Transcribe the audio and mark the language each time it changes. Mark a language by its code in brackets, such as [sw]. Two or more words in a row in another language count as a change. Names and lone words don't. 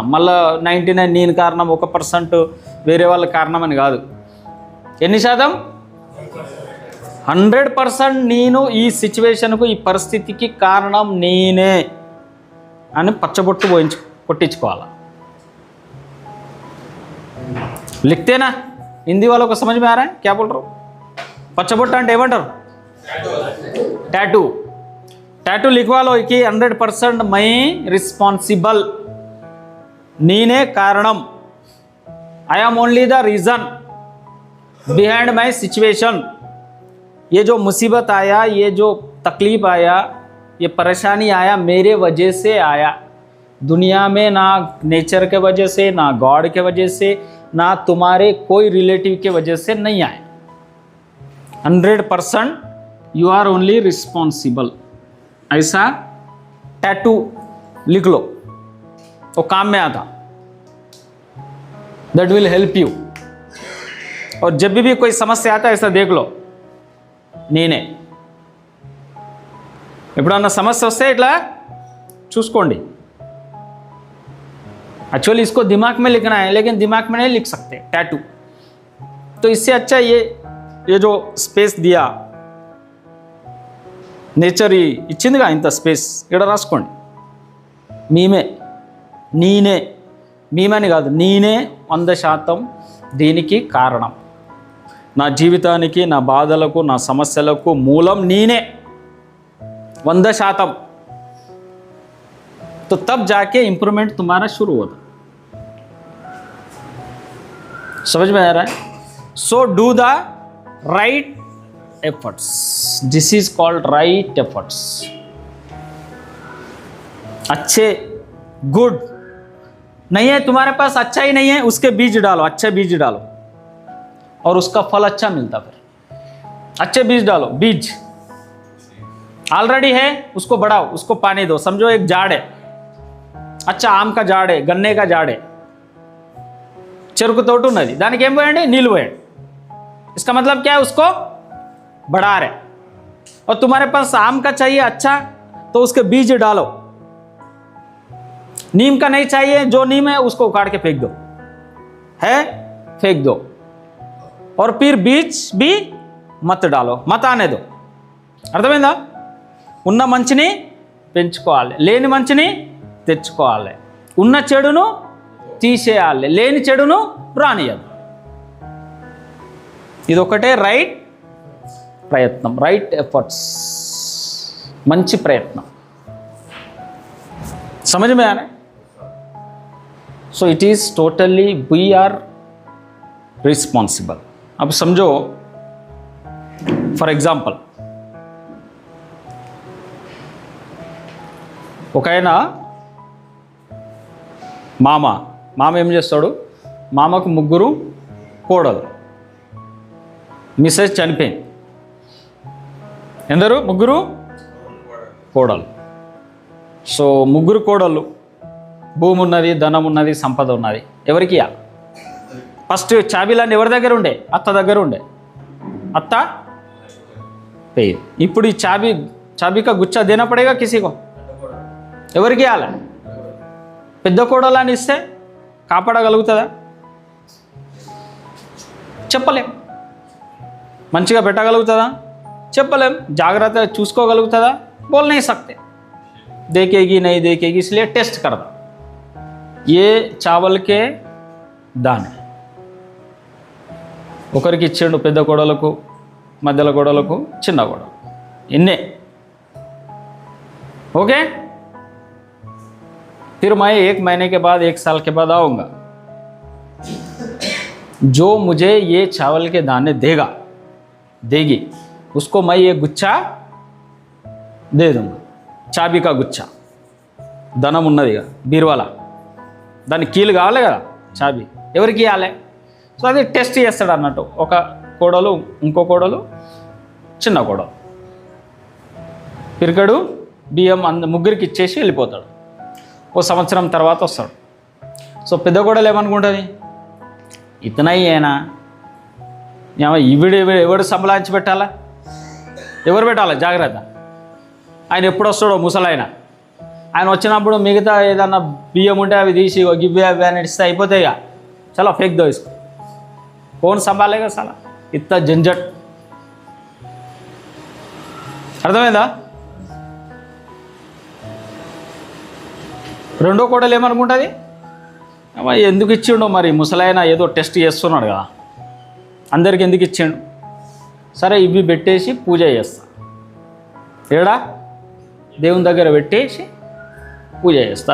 [te] మళ్ళా 99 నేను కారణం, 1% వేరే వాళ్ళ కారణం అని కాదు. ఎన్ని శాతం? 100% నేను ఈ సిచ్యువేషన్కు, ఈ పరిస్థితికి కారణం నేనే అని పచ్చబొట్టు కొట్టించుకోవాలి. [hi] लिखते ना, हिंदी वालों को समझ में आ रहा है क्या बोल रहा हूँ? [te] పచ్చబొట్టు అంటే ఏమంటారు? [hi] टैटू. टैटू लिखवा लो कि 100% मैं रिस्पॉन्सिबल, [te] నేనే కారణం. [en] I am only the reason behind my situation. [hi] ये जो मुसीबत आया, ये जो तकलीफ आया, ये परेशानी आया, मेरे वजह से आया. दुनिया में ना नेचर के वजह से, ना गॉड के वजह से, ना तुम्हारे कोई रिलेटिव के वजह से नहीं आए। [en] 100% you are only responsible. [hi] ऐसा टैटू लिख लो, वो काम में आता, [en] that will help you. [hi] और जब भी कोई समस्या आता है ऐसा देख लो, [te] నేనే ఎప్పుడన్నా సమస్య వస్తే ఇట్లా చూసుకోండి। [hi] एक्चुअली इसको दिमाग में लिखना है, लेकिन दिमाग में नहीं लिख सकते टैटू। तो इससे अच्छा ये जो स्पेस दिया [te] నేచర్ ఇచ్చిందిగా ఇంత స్పేస్, ఇక్కడ రాసుకోండి మీమే, నీనే, మీమని కాదు నీనే 100% దీనికి కారణం, నా జీవితానికి, నా బాధలకు, నా సమస్యలకు మూలం నేనే 100%। [hi] तो तब जाके इंप्रूवमेंट तुम्हारा शुरू होता। समझ में आ रहा है? [en] So do the right efforts, this is called right efforts. [hi] अच्छे, गुड नहीं है तुम्हारे पास, अच्छा ही नहीं है, उसके बीज डालो, अच्छे बीज डालो और उसका फल अच्छा मिलता। फिर अच्छे बीज डालो, बीज ऑलरेडी है उसको बढ़ाओ, उसको पानी दो। समझो एक झाड़ है, अच्छा आम का झाड़ है, गन्ने का झाड़ है, [te] చెరుకు తోట ఉన్నది, దానికి ఏం పోయండి? నీళ్ళు పోయండి। [hi] इसका मतलब क्या है? उसको बढ़ा रहे। और तुम्हारे पास आम का चाहिए अच्छा, तो उसके बीज डालो। नीम का नहीं चाहिए, जो नीम है उसको उखाड़ के फेंक दो, है फेंक दो। और फिर बीज भी मत डालो, मत आने दो। [te] అర్థమైందా? ఉన్న మంచిని పెంచుకోవాలి, లేని మంచిని తెచ్చుకోవాలి, ఉన్న చెడును తీసేయాలి, లేని చెడును రానియదు। ఇదొకటే రైట్ ప్రయత్నం, [en] right efforts, [te] మంచి ప్రయత్నం। [hi] समझ में आ रहा है? [en] So it is totally we are responsible. [hi] अब समझो, [en] for example [te] ఒక ఆయన మామ ఏం చేస్తాడు? మామకు 3 కోడలు, మిసెస్ చనిపోయింది, ఎందరు? 3 కోడలు। సో 3 కోడళ్ళు, భూమి ఉన్నది, ధనం ఉన్నది, సంపద ఉన్నది, ఎవరికి ఇవ్వాలి? ఫస్ట్ చాబీలన్నీ ఎవరి దగ్గర ఉండే? అత్త దగ్గర ఉండే, అత్త పేరు। ఇప్పుడు ఈ [hi] चाबी का गुच्छा देना पड़ेगा किसीको, [te] ఎవరికి ఇవ్వాలి? పెద్ద కోడలని ఇస్తే కాపాడగలుగుతుందా? చెప్పలేం। మంచిగా పెట్టగలుగుతుందా? చెప్పలేం। జాగ్రత్తగా చూసుకోగలుగుతుందా? [hi] बोल नहीं सकते। देखेगी नहीं देखेगी, इसलिए टेस्ट कर दो। ये चावल के दाने [te] ఒకరికి ఇచ్చిండు, పెద్ద కోడలకు, మధ్యల కోడలకు, చిన్న కోడలు, ఇన్నే। [hi] ओके, फिर मैं 1 महीने के बाद, 1 साल के बाद आऊँगा। जो मुझे ये चावल के दाने देगी, उसको मैं ये गुच्छा दे दूँगा, चाबी का गुच्छा। [te] ధనం ఉన్నదిగా బీరువాల, దాని కీలు కావాలి కదా, చాబీ ఎవరికి ఇవ్వాలి? సో అది టెస్ట్ చేస్తాడు అన్నట్టు। ఒక కోడలు, ఇంకో కోడలు, చిన్న కోడలు, పిరికడు బియ్యం ముగ్గురికి ఇచ్చేసి వెళ్ళిపోతాడు। ఓ సంవత్సరం తర్వాత వస్తాడు। సో పెద్ద కోడలు ఏమనుకుంటుంది? ఇతనయ్యేనా, ఎవడు సంబలాంచి పెట్టాలా? ఎవరు పెట్టాలా? జాగ్రత్త। ఆయన ఎప్పుడు వస్తాడో ముసలాయన, ఆయన వచ్చినప్పుడు మిగతా ఏదన్నా బియ్యం ఉంటే అవి తీసి గివ్వే అవి అని ఇస్తే అయిపోతాయి। [hi] ఇక चलो फेंक दो इसको, कौन संभालेगा साला इतना झंझट? [te] అర్థమైందా? రెండో కోడలు ఏమనుకుంటుంది? ఎందుకు ఇచ్చిండో మరి, ముసలాయన ఏదో టెస్ట్ చేస్తున్నాడు కదా, అందరికి ఎందుకు ఇచ్చిండు? సరే ఇవి పెట్టేసి పూజ చేస్తా, ఏడా దేవుని దగ్గర పెట్టేసి పూజ చేస్తా।